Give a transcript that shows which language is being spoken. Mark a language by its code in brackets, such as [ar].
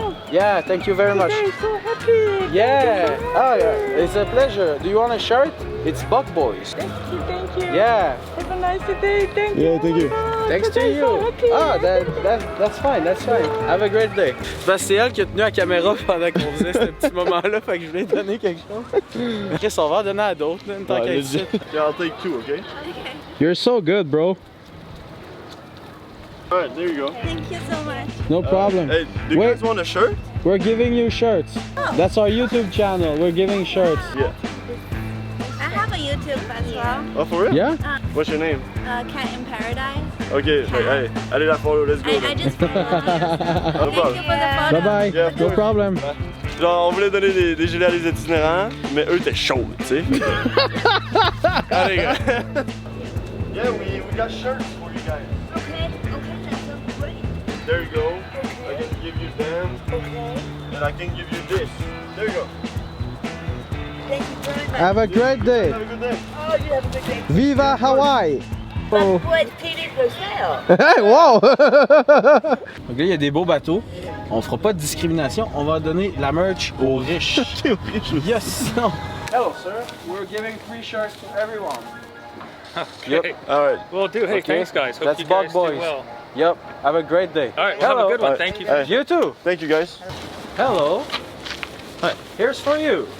[en] Yeah, thank you very much. I'm so happy. Yeah. Oh, yeah. It's a pleasure. Do you want a shirt? It's Buck Boys. Thank you. Yeah. Have a nice day. Thank you. Yeah, thank you. Thanks to you. Ah, that's fine, that's fine. Have a great day. [fr] Parce que c'est elle qui a tenu la caméra pendant qu'on faisait ce petit moment-là, fait que je voulais donner quelque chose. Chris, on va en donner à d'autres, une tant qu'à ici. [en] I'll take 2, okay? You're so good, bro. Alright, there you go. Thank you so much. No problem. Hey, do you guys want a shirt? We're giving you shirts. That's our YouTube channel. We're giving shirts. Yeah. I have a YouTube as well. Oh, for real? Yeah? What's your name? Cat in Paradise. Okay, hey, [fr] allez la [en] follow, let's go. I just followed you. No problem. Thank you for the photo. Bye-bye. Yeah, of No course. problem. [fr] Genre, on voulait donner des gilets à des itinérants, mais eux étaient chauds, tu sais. Allez, gars. [en] Yeah, we got shirts for you guys. Okay, that's so great. There you go. I can give you them. Okay. And I can give you this. There you go. Thank you very much. Have a great day. Have a good day. Oh, you have a good day. Viva Hawaii! That's what Peter Gazelle. Hey, wow! [fr] Donc là, il y a des beaux bateaux. On fera pas de discrimination. On va donner la merch aux riches. [en] Yes! No. Hello, sir. We're giving free shirts to everyone. Okay. Alright. Well, do. Hey, Okay. thanks, guys. Hope That's you guys Buck Boys. do well. Yep. Have a great day. All right. Well, have a good one. Alright. Thank you. Hey. You too. Thank you, guys. Hello. Hi. Here's for you.